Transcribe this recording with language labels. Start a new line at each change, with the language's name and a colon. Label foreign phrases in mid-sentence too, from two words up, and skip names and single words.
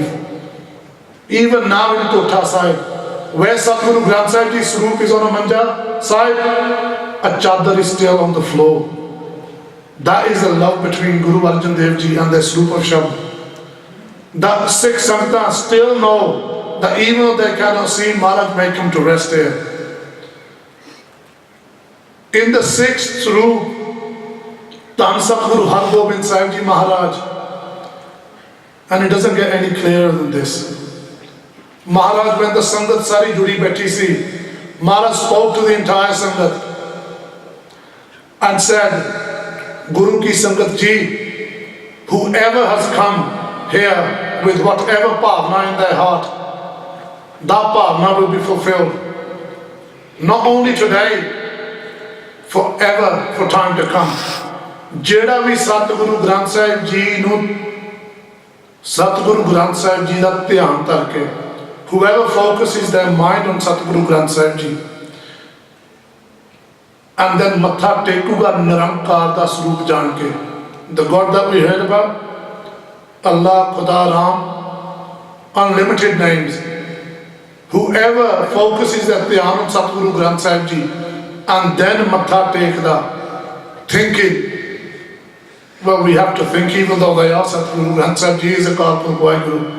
English: Even now in Kotha Sahib, where Satguru Granth Sahib Ji Swaroop is on a Manja Sahib, a chadar is still on the floor. That is the love between Guru Arjan Dev Ji and the Swaroop of Shabd. That Sikh Sangta still know that even though they cannot see, Maharaj may come to rest here. In the 6th Swaroop, Dhan Satguru Har Gobind Sahib Ji Maharaj, and it doesn't get any clearer than this. Maharaj, when the
Punjabi: ਸੰਗਤ ਸਾਰੀ ਜੁੜੀ ਬੈਠੀ ਸੀ,
English: Maharaj spoke to the entire Sangat and said,
Punjabi: ਗੁਰੂ ਕੀ ਸੰਗਤ ਜੀ,
English: whoever has come here with whatever bhavna in their heart, that bhavna will be fulfilled. Not only today, forever, for time to come.
Punjabi: ਜਿਹੜਾ ਵੀ ਸਤਿਗੁਰੂ ਗ੍ਰੰਥ ਸਾਹਿਬ ਜੀ ਨੂੰ ਸਤਿਗੁਰੂ ਗ੍ਰੰਥ ਸਾਹਿਬ ਜੀ ਦਾ ਧਿਆਨ ਧਰ ਕੇ,
English: whoever focuses their mind on Satguru Granth Sahib Ji and then
Punjabi: ਮੱਥਾ ਟੇਕੂਗਾ ਨਿਰੰਕਾਰ ਦਾ ਸਰੂਪ ਜਾਣ ਕੇ,
English: the God that we heard about, Allah, Khuda, Ram, unlimited names. Whoever focuses their dhyan on Satguru Granth Sahib Ji and then
Punjabi: ਮੱਥਾ ਟੇਕਦਾ,
English: thinking, well, we have to think, even though they are Satguru Granth Sahib Ji is a Kalpurukh Waheguru.